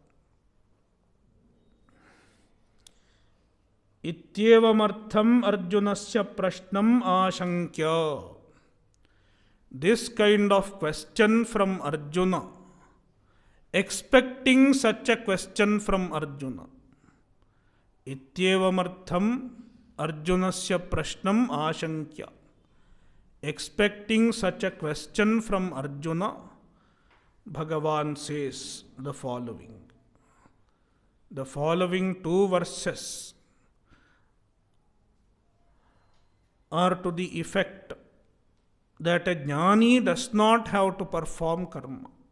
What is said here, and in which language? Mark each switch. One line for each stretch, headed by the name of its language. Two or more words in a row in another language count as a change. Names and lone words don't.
Sanskrit: Ityevamartham Arjunasya prashnam ashankya.
English: This kind of question from Arjuna, expecting such a question from Arjuna.
Sanskrit: Ityevamartham Arjunasya prashnam ashankya.
English: Expecting such a question from Arjuna, Bhagavan says the following. The following two verses are to the effect that a jnani does not have to perform karma.